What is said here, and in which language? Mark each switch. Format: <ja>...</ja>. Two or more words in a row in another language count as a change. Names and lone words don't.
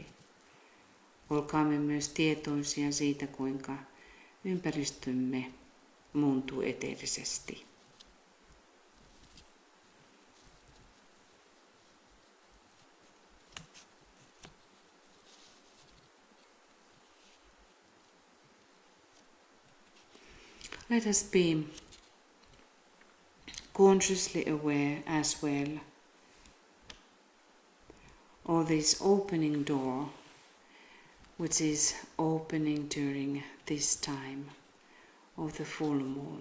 <fi>Olkaamme myös tietoisia siitä, kuinka ympäristömme muuntuu eteerisesti.</fi> <en>Let us be consciously aware as well of this opening door, which is opening during this time of the full moon.</en>